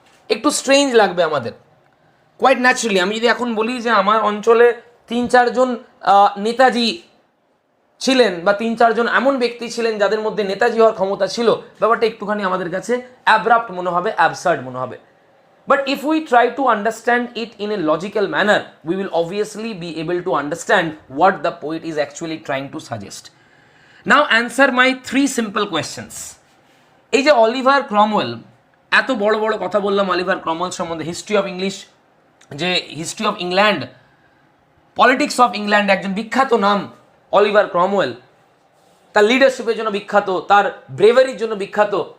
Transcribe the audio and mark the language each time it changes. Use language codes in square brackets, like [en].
[bn] একটু স্ট্রেঞ্জ লাগবে আমাদের, কোয়াইট ন্যাচারালি। আমি যদি এখন বলি যে আমার অঞ্চলে 3-4 নেতাজি ছিলেন বা 3-4 এমন ব্যক্তি ছিলেন যাদের মধ্যে নেতাজি হওয়ার ক্ষমতা ছিল, ব্যাপারটা একটুখানি আমাদের কাছে অ্যাব্রাপ্ট মনে হবে, অ্যাবসার্ড মনে হবে। [en] But if we try to understand it in a logical manner, we will obviously be able to understand what the poet is actually trying to suggest. Now answer my 3 simple questions. [bn] এই যে Oliver Cromwell, এত বড় বড় কথা বললাম Oliver Cromwell সম্বন্ধে, history of English, যে history of England, politics of England, একজন বিখ্যাত নাম অলিভার ক্রমওয়েল, তার লিডারশিপের জন্য বিখ্যাত, তার ব্রেভারির জন্য বিখ্যাত।